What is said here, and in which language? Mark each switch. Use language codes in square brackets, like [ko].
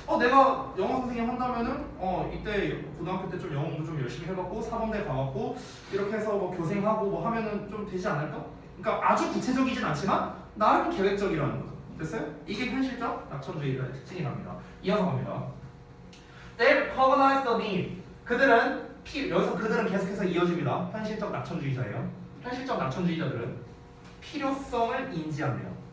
[ko] 내가 영어 선생님 한다면은 이때 고등학교 때 좀 영어 공부 좀 열심히 해갖고 사범대 가갖고 이렇게 해서 뭐 교생하고 뭐 하면은 좀 되지 않을까? 그러니까 아주 구체적이진 않지만 나름 계획적이라는 거죠. 됐어요? 이게 현실적 낙천주의의 특징이랍니다. 이어서 갑니다. [en] They recognize the need. [ko] 여기서 그들은 계속해서 이어집니다. 현실적 낙천주의자예요. 현실적 낙천주의자들은 필요성을 인지한대요.